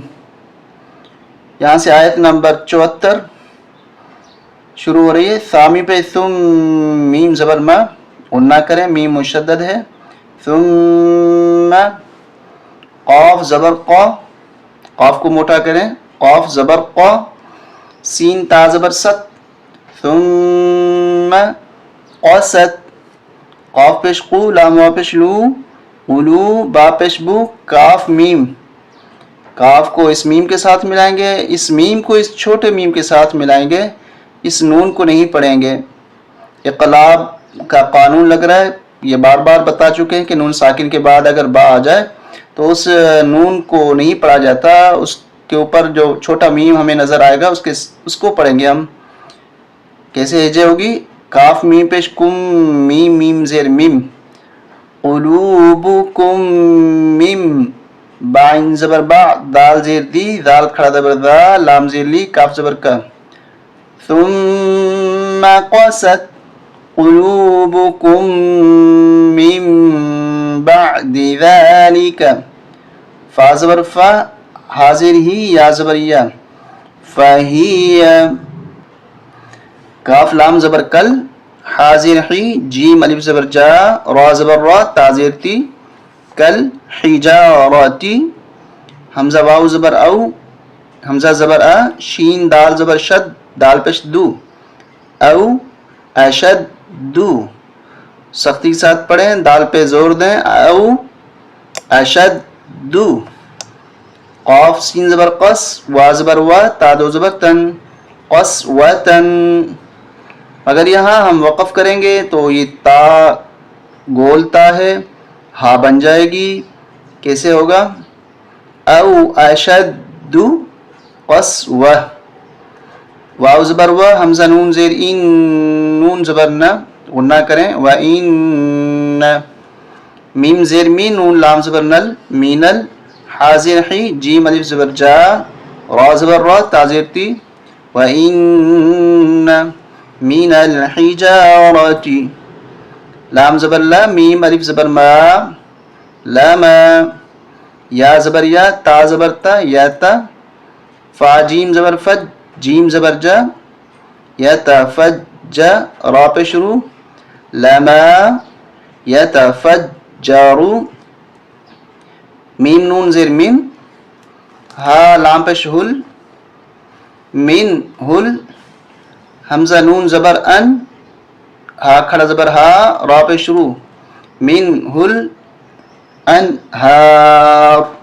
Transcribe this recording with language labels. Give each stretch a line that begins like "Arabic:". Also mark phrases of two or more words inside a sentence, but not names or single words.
Urdu: یہاں سے آیت نمبر 74 شروع ہو رہی ہے. ثامی پہ ثم میم زبر ما غنہ کریں میم مشدد ہے. ثم قاف زبر قا قاف کو موٹا کریں قاف زبر قا سین تا زبر ست ثم قست قاف پیش قو لام وا پیش لو اولو با پیش بو کاف میم کاف کو اس میم کے ساتھ ملائیں گے اس میم کو اس چھوٹے میم کے ساتھ ملائیں گے اس نون کو نہیں پڑھیں گے. اقلاب کا قانون لگ رہا ہے یہ بار بار بتا چکے ہیں کہ نون ساکن کے بعد اگر با آ جائے تو اس نون کو نہیں پڑھا جاتا اس کے اوپر جو چھوٹا میم ہمیں نظر آئے گا اس کو پڑھیں گے ہم. کیسے ہجے ہوگی کاف میم پیش کم میم میم زیر میم قلوبکم میم با عین زبر با دال زیر دی دال کھڑا زبر دا لام زیر لی کاف زبر کا
Arabic: ثم قست قلوبكم من بعد ذلك
Urdu: فا زبر فا حاضر ہی یا زبر یا فہی کاف لام زبر کل حاضر ہی جیم الف زبر جا را زبر را تازیر تی کل حجارتی حمزہ واو زبر او حمزہ زبر ا شین دال زبر شد دال پیش دو او اشد دو سختی کے ساتھ پڑھیں دال پہ زور دیں او اشد دو قاف سین زبر قص وا زبر وا تا دو زبر تن قص و تن. اگر یہاں ہم وقف کریں گے تو یہ تا گول تا ہے ہا بن جائے گی. کیسے ہوگا او اشد دو قص و واو زبر و حمزہ نون زیر این نون زبر نا غنہ کریں و این میم زیر مین نون لام زبر نل مینل حاضر حی جیم الف زبر جا را زبر را تازیر تی و این مین الحجارتی لام زبر لا میم الف زبر ما لاما یا زبر یا تا زبر تا یا تا فا جیم زبر فج جیم زبر جا یتفجر را پہ شروع لما یتفجر میم نون زیر میم ہا لام پہ شہل من ہل حمزہ نون زبر ان ہا کھڑا زبر ہا را پہ شروع من ہل انہار